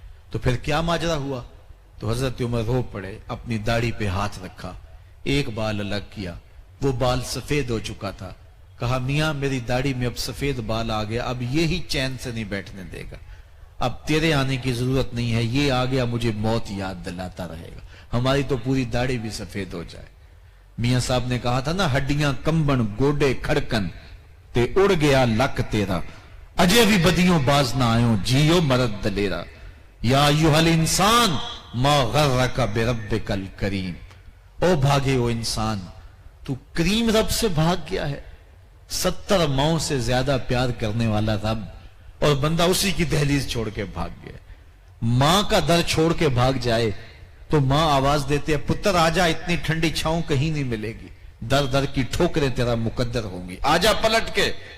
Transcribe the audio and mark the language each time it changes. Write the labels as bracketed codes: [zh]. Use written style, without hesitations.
[ur] تو پھر کیا ماجرا ہوا؟ تو حضرت عمر رو پڑے، اپنی داڑھی پہ ہاتھ رکھا، ایک بال الگ کیا، وہ بال سفید ہو چکا تھا. کہا میاں میری داڑھی میں اب سفید بال آ گیا، اب یہی چین سے نہیں بیٹھنے دے گا، اب تیرے آنے کی ضرورت نہیں ہے، یہ آ گیا مجھے موت یاد دلاتا رہے گا. ہماری تو پوری داڑھی بھی سفید ہو جائے. میاں صاحب نے کہا تھا نا [pa] ہڈیاں کمبن گوڈے کھڑکن تے اڑ گیا لک تیرا، اجے بھی بدیوں باز نہ آئوں جیو مرد دلیرا. [ar] یا ایوہ الانسان ما غرک بربک الکریم. [ur] او بھاگے او انسان، تو کریم رب سے بھاگ گیا ہے. 70 ماؤں سے زیادہ پیار کرنے والا رب، اور بندہ اسی کی دہلیز چھوڑ کے بھاگ گیا. ماں کا در چھوڑ کے بھاگ جائے تو ماں آواز دیتے ہیں پتر آجا، اتنی ٹھنڈی چھاؤں کہیں نہیں ملے گی، در در کی ٹھوکریں تیرا مقدر ہوں گی، آجا پلٹ کے.